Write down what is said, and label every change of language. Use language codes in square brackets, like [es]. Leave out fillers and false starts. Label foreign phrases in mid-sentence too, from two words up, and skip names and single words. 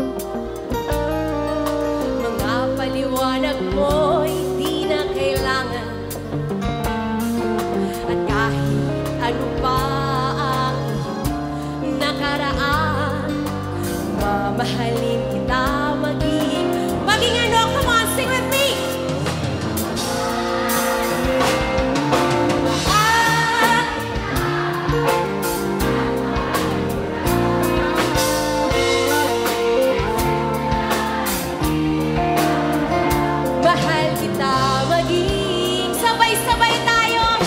[tl] Mga paliwanag mo'y di na kailangan. At kahit ano pa ang iyong nakaraan, mamahalin kita maging ano, [en] come on, sing with me! [tl] Mahal kita maging sabay-sabay tayo.